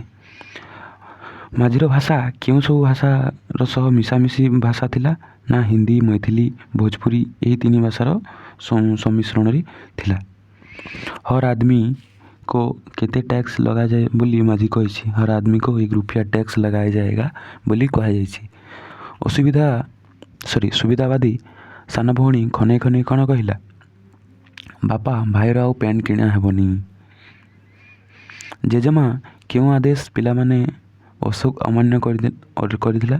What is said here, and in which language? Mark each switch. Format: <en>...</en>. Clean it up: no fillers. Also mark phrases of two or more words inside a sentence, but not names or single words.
<or>ମାଝିର ଭାଷା କେଉଁ ସବୁ ଭାଷାର ସହ ମିଶାମିଶି ଭାଷା ଥିଲା? ନା ହିନ୍ଦୀ, ମୈଥିଲି, ଭୋଜପୁରୀ ଏହି 3 ଭାଷାର ସମ୍ମିଶ୍ରଣରେ ଥିଲା।</or> <hi>हर आदमी को</hi> <or>କେତେ ଟ୍ୟାକ୍ସ ଲଗାଯାଏ ବୋଲି ମାଝି କହିଛି?</or> <hi>हर आदमी को 1 रुपया टैक्स लगाया जाएगा</hi> <or>ବୋଲି କୁହାଯାଇଛି। ସୁବିଧାବାଦୀ ସାନ ଭଉଣୀ ଖନେଇ ଖନେଇ କ'ଣ କହିଲା? ବାପା, ଭାଇର ଆଉ ପ୍ୟାଣ୍ଟ କିଣା ହେବନି। ଜେଜେମା କେଉଁ ଆଦେଶ ପିଲାମାନେ ଅଶୋକ ଅମାନ୍ୟ କରିଥିଲା?</or>